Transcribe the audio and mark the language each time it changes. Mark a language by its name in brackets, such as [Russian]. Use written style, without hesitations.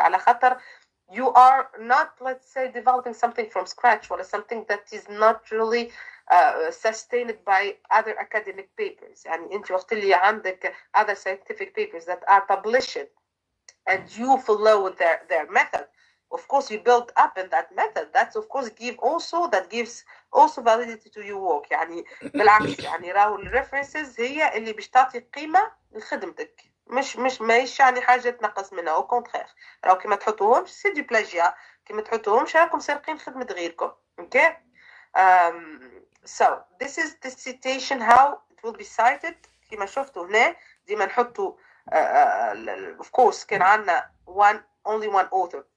[Arabic] على خاطر [English] you are not, let's say, developing something from scratch or something that is not really sustained by other academic papers. [Arabic] يعني انت وقت اللي عندك [English] other scientific papers that are published and you follow their method, of course you build up in that method, that's of course gives also validity to your work. [Arabic] يعني بالعكس يعني راهو الريفرنسز هي اللي باش تعطي قيمة لخدمتك، مش ماهيش يعني حاجة تنقص منها، او كونتخير راهو كيما تحطوهمش سي دي بلاجيا، كيما تحطوهمش راكم سارقين خدمة غيركم. اوكي. [English] So this is the citation how it will be cited. [Arabic] كيما شفتوا هنا ديما نحطوا [English] of course [Arabic] كان عندنا [English] only one author.